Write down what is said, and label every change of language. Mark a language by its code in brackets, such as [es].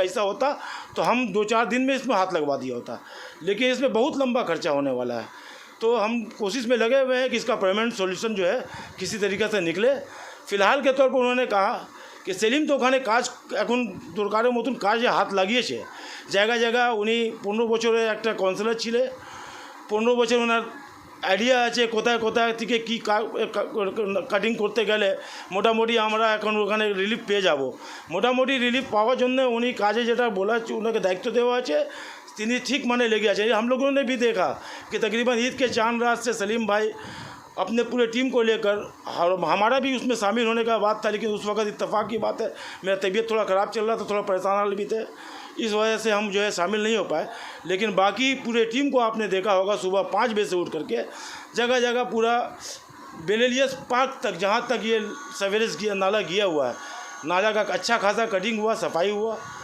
[hi] ऐसा होता तो हम 2-4 दिन में इसमें हाथ लगवा दिया होता, लेकिन इसमें बहुत लंबा खर्चा होने वाला है। तो हम कोशिश में लगे हुए हैं कि इसका परमानेंट सॉल्यूशन जो है किसी तरीके से निकले। फ़िलहाल के तौर पर उन्होंने कहा कि सेलिम तो [bn] ओखाने काज এখন দরকারের মতন কাজে হাত লাগিয়েছে। জায়গা জায়গা উনি 15 বছরের একটা কাউন্সিলর ছিলেন, 15 বছর ওনার আইডিয়া আছে কোথায় কোথায় থেকে কী কাটিং করতে গেলে মোটামুটি আমরা এখন ওখানে রিলিফ পেয়ে যাব। মোটামুটি রিলিফ পাওয়ার জন্য উনি কাজে যেটা বলা ওনাকে দায়িত্ব দেওয়া আছে তিনি ঠিক মানে লেগে আছে। [hi] हम लोगों ने भी देखा कि तकरीबन ईद के चांद रात से सलीम भाई अपने पूरे टीम को लेकर, हमारा भी उसमें शामिल होने का बात था, लेकिन उस वक्त इत्तेफाक की बात है मेरा तबीयत थोड़ा ख़राब चल रहा था, थोड़ा परेशान हाल भी थे, इस वजह से हम जो है शामिल नहीं हो पाए। लेकिन बाकी पूरे टीम को आपने देखा होगा सुबह 5 बजे से उठ करके जगह जगह पूरा बेलेलियस पार्क तक, जहाँ तक ये सवेरेज किया नाला किया हुआ है, नाला का अच्छा खासा कटिंग हुआ, सफाई हुआ।